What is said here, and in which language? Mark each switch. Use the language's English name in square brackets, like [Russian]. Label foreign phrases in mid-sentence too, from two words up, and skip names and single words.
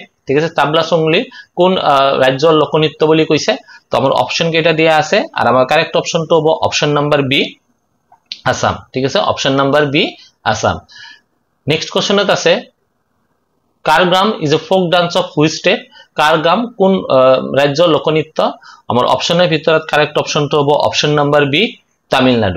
[Assamese] ঠিক আছে, তাবলা সঙ্গলি কোন রাজ্যৰ লোকনৃত্য বুলি কৈছে? [Bangla] তো আমার অপশন কেটা দিয়া আছে আর আমার [English] correct option [Bangla] তো হবে [English] option number B, [Bangla] আসাম। ঠিক আছে, [English] option number B, [Bangla] আসাম। [English] next questionত আছে Kargram is a folk dance of which state? [Assamese] কারগ্রাম কোন রাজ্যৰ লোকনৃত্য? [Bangla] আমার অপশনের ভিতৰত [English] correct option [Bangla] তো হবে [English] option number B, [Bangla] তামিলনাডু।